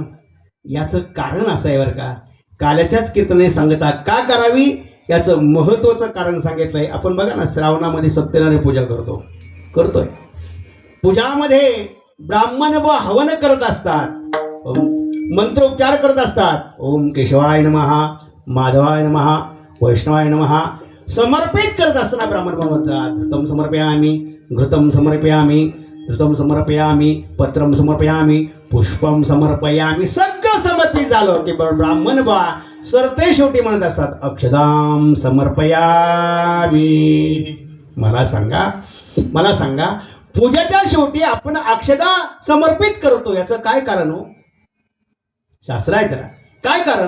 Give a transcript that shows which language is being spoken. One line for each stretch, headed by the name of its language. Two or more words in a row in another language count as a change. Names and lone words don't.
Marathi: याचं कारण असं आहे बरं का, काल्याच्याच कीर्तने सांगतात का करावी याचं महत्त्वाचं कारण सांगितलंय. आपण बघा ना, श्रावणामध्ये सत्यनारायण पूजा करतोय. पूजामध्ये ब्राह्मण व हवन करत असतात, मंत्रोपचार करत असतात.
Sanskrit: ओम केशवाय नमः, माधवाय नमः, वैष्णवाय नमः
Marathi: समर्पित करत असताना ब्राह्मण म्हणतात
Sanskrit: घृतं समर्पयामी, घृतं समर्पयामी, घृतं समर्पयामी, पत्रं समर्पयामी, पुष्पं समर्पयामी.
Marathi: सगळं समर्पित झालं की ब्राह्मण बा सरते शेवटी म्हणत असतात
Sanskrit: अक्षदाम समर्पयामी.
Marathi: मला सांगा पूजेच्या शेवटी आपण अक्षदा समर्पित करतो, याचं काय कारण हो? शास्त्र आहे त्याला. काय कारण?